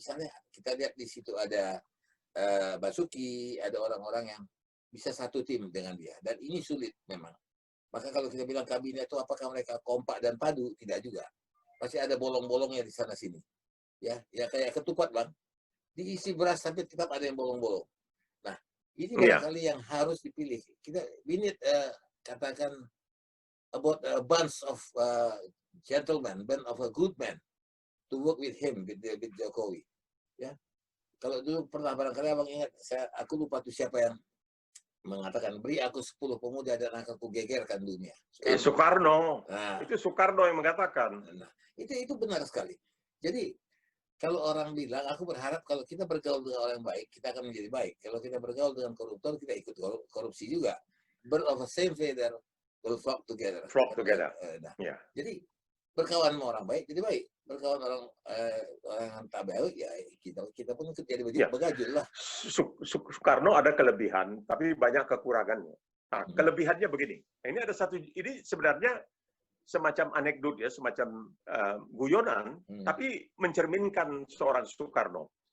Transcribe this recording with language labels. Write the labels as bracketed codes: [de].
[id] Misalnya kita lihat di situ ada Basuki, ada orang-orang yang bisa satu tim dengan dia. Dan ini sulit memang. Maka kalau kita bilang kabinet itu apakah mereka kompak dan padu? Tidak juga. Pasti ada bolong-bolongnya di sana sini. Ya kayak ketupat bang. Diisi beras tapi tetap ada yang bolong-bolong. Nah, ini barangkali yang harus dipilih. [en] We need [id] katakan [en] about a bunch of gentlemen, bunch of a good man to work with him, with Jokowi. [id] Ya, kalau dulu pernah barangkali abang ingat, aku lupa tuh siapa yang mengatakan, beri aku 10 pemuda dan akan kugegerkan dunia. Soekarno. Nah, itu Soekarno yang mengatakan. Nah, itu benar sekali. Jadi kalau orang bilang, aku berharap kalau kita bergaul dengan orang baik, kita akan menjadi baik. Kalau kita bergaul dengan koruptor, kita ikut korupsi juga. [en] Bird of the same feather will flock together. [id] Nah, jadi berkawan sama orang baik, jadi baik. Berkawan orang yang tak baik, ya kita pun ikut jadi begajul lah. Soekarno ada kelebihan, tapi banyak kekurangannya. Nah, kelebihannya begini. Ini ada satu, ini sebenarnya semacam anekdot ya, semacam guyonan, tapi mencerminkan seorang Soekarno.